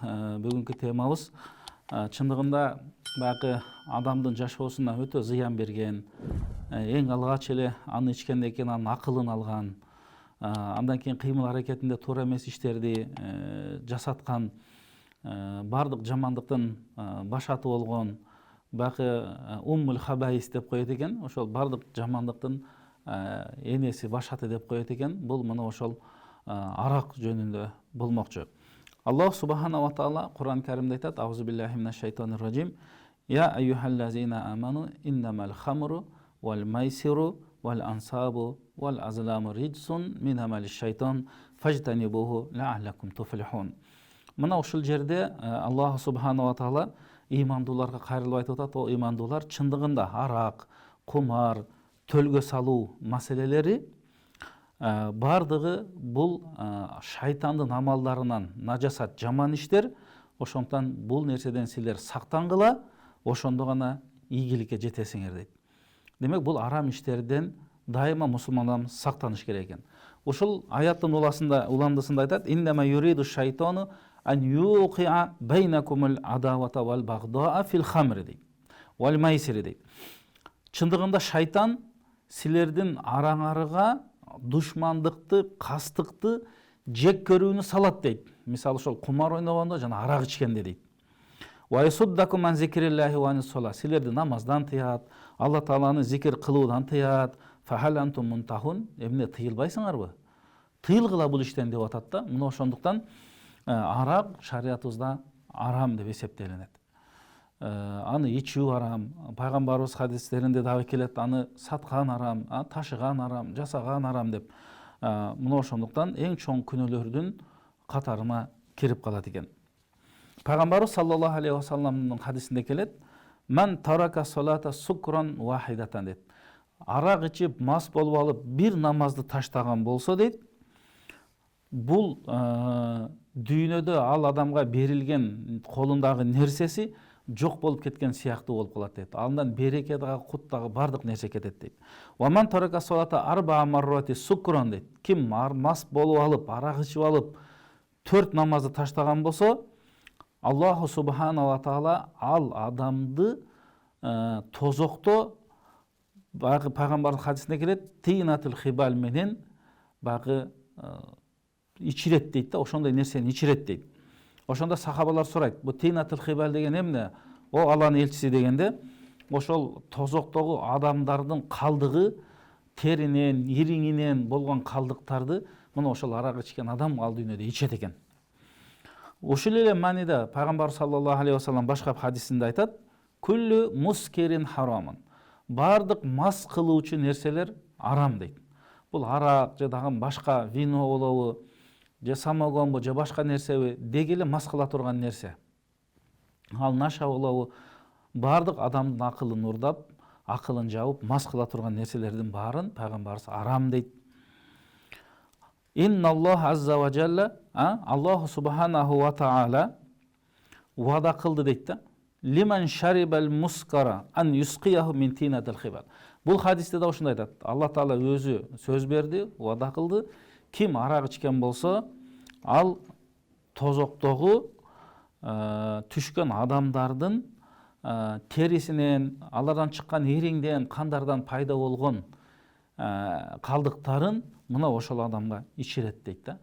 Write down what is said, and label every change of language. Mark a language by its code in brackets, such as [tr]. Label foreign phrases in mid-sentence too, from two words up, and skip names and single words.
[ky] Бүгүнкү темабыз чындыгында баягы адамдын жашоосуна өтө зыян берген, эң алгач эле аны ичкенден кийин анын акылын алган, андан кийин кыймыл аракетинде туура эмес иштерди жасаткан, бардык жамандыктын башаты болгон, баягы [ar] أم الخبائث [ky] деп коет экен. Ошол бардык жамандыктын энеси, башаты деп коет экен. Бул мына ошол арак жөнүндө болмокчу. [ar] الله سبحانه وتعالى [ky] Кур'ан Каримде айтат: [ar] "أعوذ بالله من الشيطان الرجيم. يا أيها الذين آمنوا إنما الخمر والميسر والأنصاب والأزلام رجس من عمل الشيطان فاجتنبوه لعلكم تفلحون." [ky] Мына ушул жерде [ar] الله سبحانه وتعالى [ky] имандууларга кайрылып айтып атат: "О имандуулар, чындыгында арак, кумар, төлгө салуу маселелери бардыгы бул шайтандын амалдарынан нажасат, жаман иштер. Ошондон бул нерседен силер сактангыла, ошондо гана ийгиликке жетесиңер" дейт. Демек, бул арам иштерден дайыма мусулман адам сактаныш керек экен. Ушул аяттын уламдысында айтат: [ar] "إنما يريد الشيطان أن يوقع بينكم العداوة والبغضاء في الخمر" дейт. "والميسر" дейт. [ky] Чындыгында шайтан силердин араңарыга душмандыкты, кастыкты жек көрүүнү салат дейт. Мисалы ошол кумар ойногондо жана арак ичкенде дейт. [ar] "ويصدكم عن ذكر الله وعن الصلاة", [ky] силерди намаздан тыят, Алла тааланы зикир кылуудан тыят. [ar] "فهل أنتم منتهون", [ky] эмне тыйылбайсыңарбы? Тыйылгыла бул иштен деп атат да. Мына ошондуктан арак шариятыбызда арам деп эсептелинет. Аны ичүү арам, пайгамбарыбыз хадистеринде дагы келет, аны саткан арам, ташыган арам, жасаган арам деп. Мына ошондуктан эң чоң күнөөлөрдүн катарына кирип калат экен. Пайгамбарыбыз [ar] صلى الله عليه وسلم [ky] хадисинде келет: [ar] "من ترك الصلاة سكرا واحدة" дейт. [ky] Арак ичип, мас болуп алып бир намазды таштаган болсо дейт, бул дүйнөдө ал адамга берилген колундагы нерсеси жок болуп кеткен сыяктуу болуп калат дейт. Андан береке дагы, кут дагы, бардык нерсе кетет дейт. [ar] "ومن ترك الصلاة أربع مرات سكرا" дейт. [ky] Ким мас болуп алып, арак ичип алып 4 намазды таштаган болсо, [ar] الله سبحانه وتعالى [ky] ал адамды тозокто, баягы пайгамбардын хадисинде келет, [ar] طينة الخبال [ky] менен баягы ичирет дейт да, ошондой нерсени ичирет дейт. Ошондо сахабалар сурайт: "Бу [ar] طينة الخبال [ky] деген эмне?" "О Алланын элчиси" дегенде, ошол тозоктогу адамдардын калдыгы, теринен, ириңинен болгон калдыктарды мына ошол арак ичкен адам ал дүйнөдө ичет экен. Ушул эле мааниде пайгамбар [ar] صلى الله عليه وسلم [ky] башка хадисинде айтат: [ar] "كل مسكر حرام", [ky] бардык мас кылуучу нерселер арам дейт. Бул арак же дагы башка вино болобу, же самогонбу, же башка нерсеби, деги эле мас кыла турган нерсе. Ал наша болобу, бардык адамдын акылын урдап, акылын жабып, мас кыла турган нерселердин баарын пайгамбарыбыз арам дейт. [ar] إن الله عز وجل الله سبحانه وتعالى [ky] вада кылды дейт да. [ar] "لمن شرب المسكر أن يسقيه من طينة الخبال". [ky] Бул хадисте да ошондой айтат. Алла таала өзү сөз берди, вада кылды. Ким арак ичкен болсо, ал тозоктогу түшкөн адамдардын терисинен, алардан чыккан ириңден, кандардан пайда болгон калдыктарын мына ошол адамга ичирет дейт да.